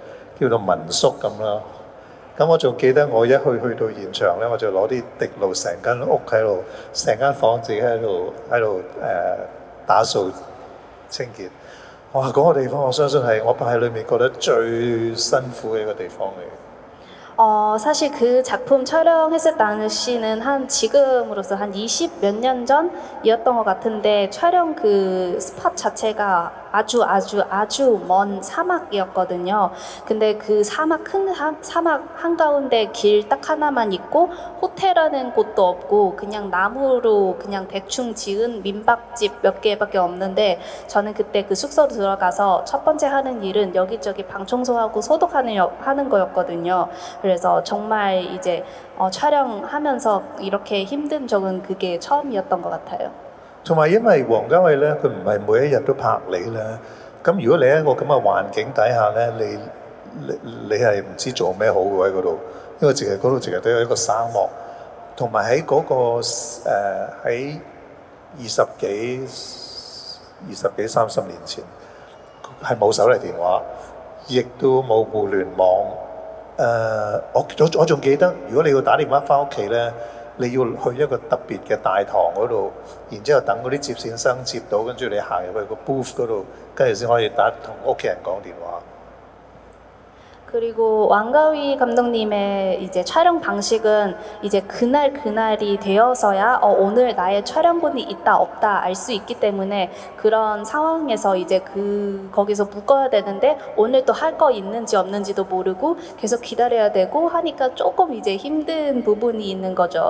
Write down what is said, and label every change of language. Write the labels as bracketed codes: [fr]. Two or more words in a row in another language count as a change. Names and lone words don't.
[yue] 叫做民宿咁啦。咁我仲記得我一去到現場咧，我就攞啲滴露成間屋喺度，成間房自己喺度打掃清潔。哇！嗰個地方我相信係我拍喺裏面覺得最辛苦嘅一個地方嚟。 [ko] 사실 그 작품 촬영했을 당시는 지금으로서 한 20 몇 년 전이었던 것 같은데 촬영 그 스팟 자체가 아주 먼 사막이었거든요. 근데 그 큰 사막 한가운데 길 딱 하나만 있고 호텔이라는 곳도 없고 그냥 나무로 그냥 대충 지은 민박집 몇 개밖에 없는데 저는 그때 그 숙소로 들어가서 첫 번째 하는 일은 여기저기 방 청소하고 소독하는 거였거든요. 그래서 정말 이제 촬영하면서 이렇게 힘든 적은 그게 처음이었던 것 같아요. [yue] 同埋因為王家衛咧，佢唔係每一日都拍你咧。咁如果你喺一個咁嘅環境底下咧，你係唔知做咩好嘅喺嗰度，因為嗰度淨係得有一個沙漠，同埋喺嗰個喺20幾30年前係冇手提電話，亦都冇互聯網。我仲記得，如果你要打電話翻屋企咧。你要去一個特別嘅大堂嗰度，然之後等嗰啲接線生接到，跟住你行入去個 booth 嗰度，跟住先可以同屋企人講電話。 [ko] 그리고 왕가위 감독님의 이제 촬영 방식은 이제 그날이 되어서야 오늘 나의 촬영분이 있다 없다 알 수 있기 때문에 그런 상황에서 이제 거기서 묶어야 되는데 오늘 또 할 거 있는지 없는지도 모르고 계속 기다려야 되고 하니까 조금 이제 힘든 부분이 있는 거죠.